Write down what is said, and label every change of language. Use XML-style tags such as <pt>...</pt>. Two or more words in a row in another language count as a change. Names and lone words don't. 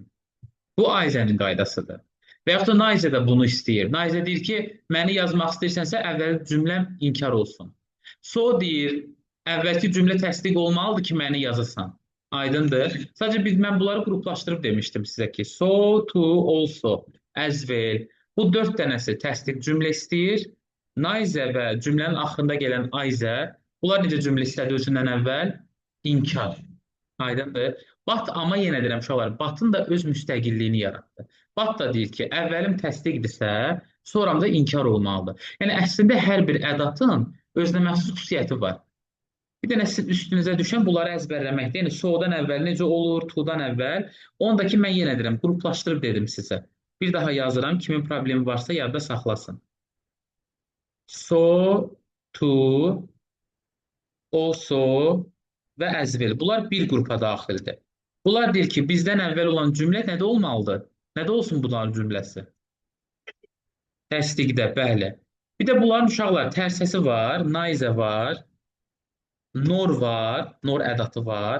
<az>Bu Ayzənin qaydasıdır. Və yaxud da Nayzə də bunu istəyir. Nayzə deyir ki, məni yazmaq istəyirsənsə, əvvəl cümləm inkar olsun. So deyir, əvvəlki cümlə təsdiq olmalıdır ki, məni yazırsan. Aydındır. Sadəcə mən bunları qruplaşdırıb demişdim sizə ki,</az> <en>so, to, also, as well.</en> <az>Bu 4 dənəsi təsdiq cümlə istəyir. Nayzə və cümlənin axırında gələn Ayzə, bunlar necə cümlə istədi özündən əvvəl? İnkar. Aydındır. Bat amma yenə deyirəm uşaqlar, Batın da öz müstəqilliyini yaratdı. Bat da deyir ki, əvvəlim təsdiqdirsə, sonram da inkar olmalıdır. Yəni əslində hər bir ədatın özünə məxsus xüsusiyyəti var. Bir dənə sizin üstünüzə düşən bunları əzbərləməkdir. Yəni so-dan əvvəl necə olur, to-dan əvvəl. Onu da ki, mən yenə deyirəm, qruplaşdırıb dedim sizə. Bir daha yazıram, kimin problemi varsa yadda saxlasın.</az> <en>So, to, also və as well.</en> <az>Bunlar bir qrupa daxildir. Bunlar deyir ki, bizdən əvvəl olan cümlə nədə olmalıdır? Nədə olsun bunların cümləsi? Təsdiqdə, bəli. Bir də bunların uşaqlar tərsəsi var, naizə var, nor var, nor ədatı var.</az>